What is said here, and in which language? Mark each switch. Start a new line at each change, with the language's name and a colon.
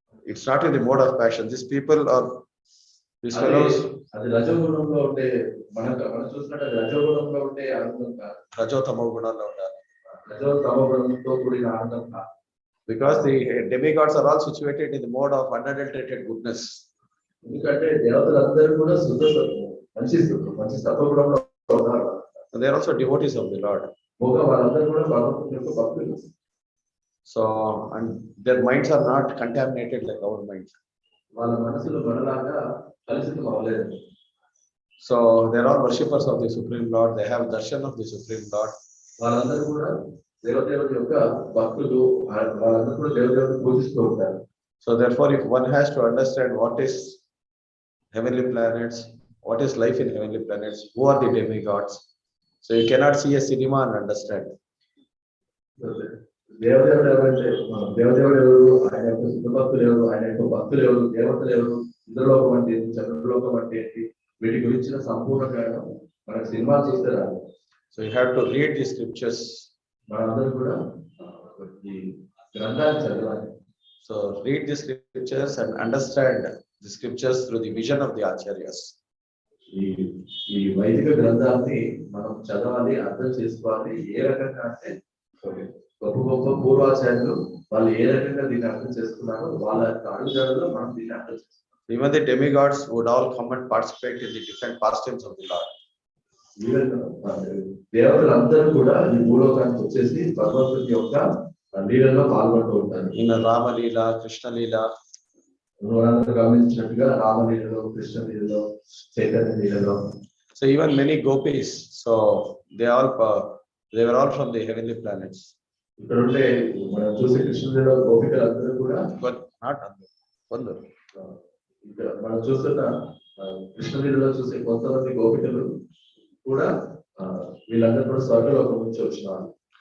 English: It's not in the mode of passion. These people are these fellows.
Telugu: అది రజోగుణంలో ఉండే మనం చూసినట్టు రజోగుణంలో ఉండే ఆనందం కాదు, రజోతమో గుణంలో ఉండాలి. రజోతమో గుణంతో కూడిన ఆనందం కాదు.
English: Because the demigods are all situated in the mode of unadulterated goodness.
Telugu: ఎందుకంటే దేవతలందరూ కూడా మంచి సత్వగుణంలో ఉన్నారు.
English: They are also devotees of the Lord.
Telugu: వాళ్ళందరూ కూడా భగవంతుని యొక్క భక్తులు.
English: So, and their minds are not contaminated like our minds.
Telugu: వాళ్ళ మనసులు మనలాగా కలుషితం అవ్వలేదు.
English: So they are all worshippers of the Supreme Lord. They have darshan of the Supreme Lord.
Telugu: వాళ్ళందరూ కూడా దేవదేవుడి యొక్క భక్తులు, వాళ్ళందరూ కూడా దేవదేవుడిని పూజిస్తూ ఉంటారు.
English: So therefore, if one has to understand what is heavenly planets, what is life in heavenly planets, who are the demigods, so you cannot see a cinema and understand.
Telugu: దేవదేవుడు ఎవరు, ఆయన యొక్క శుద్ధభక్తులు ఎవరు, ఆయన యొక్క భక్తులు ఎవరు, దేవతలు ఎవరు, ఇంద్రలోకం అంటే ఏంటి, చంద్రలోకం అంటే ఏంటి, వీటి గురించిన సంపూర్ణ జ్ఞానం మనకు సినిమా చూస్తే రాదు.
English: So you have to read the scriptures.
Telugu: మనందరూ కూడా ఈ గ్రంథాన్ని చదవాలి.
English: So read the scriptures and understand the scriptures through the vision of the acharyas.
Telugu: ఈ వైదిక గ్రంథాన్ని మనం చదవాలి, అర్థం చేసుకోవాలి. ఏ రకంగా అంటే గొప్ప పూర్వాచార్యులు వాళ్ళు ఏ రకంగా దీన్ని అర్థం చేసుకున్నారో వాళ్ళ అడుగుజాడలో మనం దీన్ని అర్థం చేసుకున్నాం.
English: Even the demigods would all come and participate in the different pastimes of the Lord.
Telugu: దేవతలందరూ కూడా ఈ భూలోకానికి వచ్చేసి భగవంతుడి యొక్క లీలలో పాల్గొంటూ ఉంటారు.
English: In
Telugu: Ramlila, Krishna Leela, గమనించినట్టుగా రామలీలలో, కృష్ణలీలలో, Chaitanya లీలలో.
English: So even many gopis, so they were all from the heavenly planets.
Telugu: ఇక్కడ ఉండే మనం చూసే కృష్ణలీలలో గోపికలు అందరూ కూడా,
English: but not
Telugu: అందరూ. ఇక్కడ మనం చూస్తున్న కృష్ణలీలలో చూసే కొంతమంది గోపికలు కూడా వీళ్ళందరూ కూడా స్వర్గలోకం నుంచి వచ్చిన వాళ్ళు.